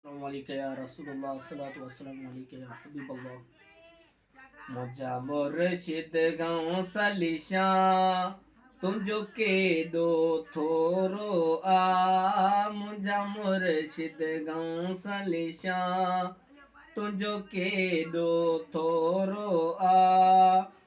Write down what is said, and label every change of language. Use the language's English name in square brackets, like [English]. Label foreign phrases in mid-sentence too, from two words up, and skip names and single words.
[Arabic] السلام عليك يا رسول الله، الصلاة والسلام عليك يا حبيب الله. [Sindhi] منهنجا مرشد گائون سليشان، تنهنجو ڪيڏو ٿورو آهي. منهنجا مرشد گائون سليشان، تنهنجو ڪيڏو ٿورو آهي.